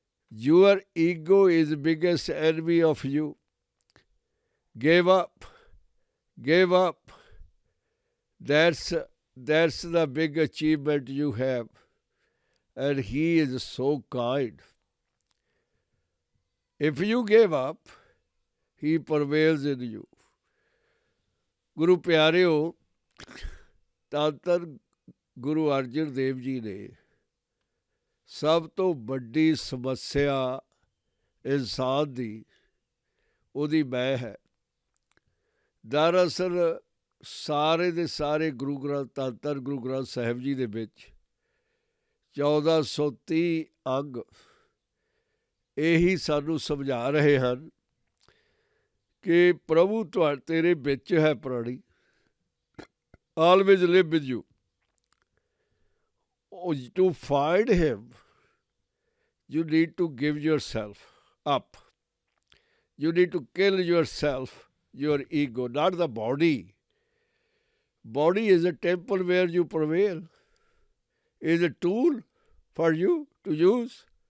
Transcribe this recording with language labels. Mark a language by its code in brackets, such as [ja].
[en] Your ego is the biggest enemy of you. Give up. Give up. That's the big achievement you have. and He is so kind. If you give up, He prevails in you. [pa] ਗੁਰੂ ਪਿਆਰਿਓ, ਧੰਨ ਧੰਨ ਗੁਰੂ ਅਰਜਨ ਦੇਵ ਜੀ ਨੇ ਸਭ ਤੋਂ ਵੱਡੀ ਸਮੱਸਿਆ ਇਨਸਾਨ ਦੀ ਉਹਦੀ ਮੈਂ ਹੈ। ਦਰਅਸਲ ਸਾਰੇ ਦੇ ਸਾਰੇ ਗੁਰੂ ਗ੍ਰੰਥ, ਧੰਨ ਧੰਨ ਗੁਰੂ ਗ੍ਰੰਥ ਸਾਹਿਬ ਜੀ ਦੇ ਵਿੱਚ 1430 ਅੰਗ ਇਹੀ ਸਾਨੂੰ ਸਮਝਾ ਰਹੇ ਹਨ ਕਿ ਪ੍ਰਭੂ ਤੇਰੇ ਵਿੱਚ ਹੈ ਪ੍ਰਾਣੀ, [en] Always live with you. To find him, you need to give yourself up. You need to kill yourself, your ego, not the body. Body is a temple where you prevail, is a tool for you to use.